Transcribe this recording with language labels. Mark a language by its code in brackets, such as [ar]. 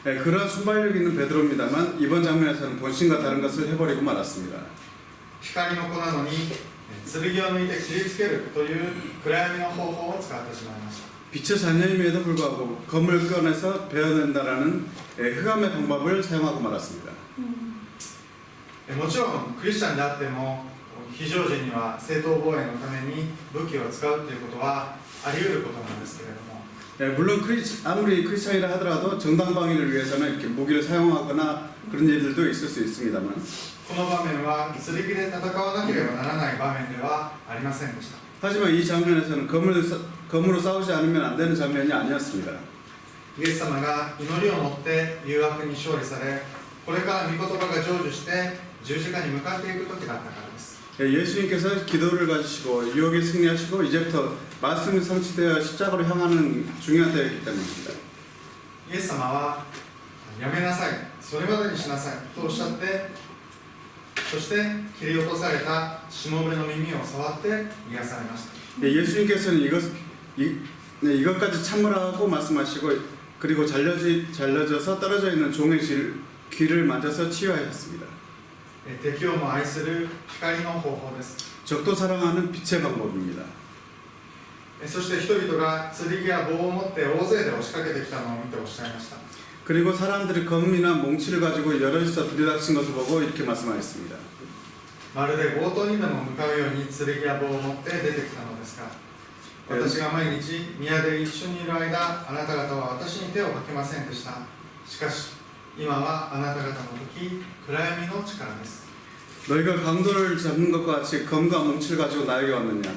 [ko] 그러한 순발력 있는 베드로입니다만 이번 장면에서는 본심과 다른 것을 해버리고 말았습니다. [ja] 光の子なのに剣を抜いて切りつけるという暗闇の方法を使ってしまいました。 [ko] 빛의 자녀임에도 불구하고 검을 꺼내서 베어낸다라는 흑암의 방법을 사용하고 말았습니다. [ja] もちろんクリスチャンであっても非常時には正当防衛のために武器を使うということはあり得ることなんですけれども、 [ko] 물론 아무리 크리스찬이라 하더라도 정당 방위를 위해서는 이렇게 무기를 사용하거나 그런 일들도 있을 수 있습니다만 [ja] この場面は剣で戦わなければならない場面ではありませんでした。 [ko] 하지만 이 장면에서는 검으로 싸우지 않으면 안 되는 장면이 아니었습니다. [ja] イエス様が祈りを持って誘惑に勝利され、これから御言葉が成就して十字架に向かっていく時だったからです。 [ko] 예수님께서 기도를 가지시고 유혹에 승리하시고 이제부터 말씀이 성취되어 십자가로 향하는 중요한 때였기 때문입니다. [ja] イエス様はやめなさい、それまでにしなさいとおっしゃって、そして切り落とされたしもべの耳を触って癒されました。 [ko] 예수님께서는 이것까지 참으라고 말씀하시고 그리고 잘려져서 떨어져 있는 종의 귀를 만져서 치유하셨습니다. [ja] 敵をも愛する光の方法です。 [ko] 적도 사랑하는 빛의 방법입니다. [ja] そして人々が剣や棒を持って大勢で押しかけてきたのを見ておっしゃいました。 [ko] 그리고 사람들이 검이나 몽치를 가지고 여럿이서 들이닥친 것을 보고 이렇게 말씀하셨습니다. [ja] まるで強盗にでも向かうように剣や棒を持って出てきたのですが、私が毎日宮で一緒にいる間、あなた方は私に手をかけませんでした。しかし今はあなた方の時、暗闇の力です。 [ko] 너희가 강도를 잡는 것과 같이 검과 몽치를 가지고 나에게 왔느냐?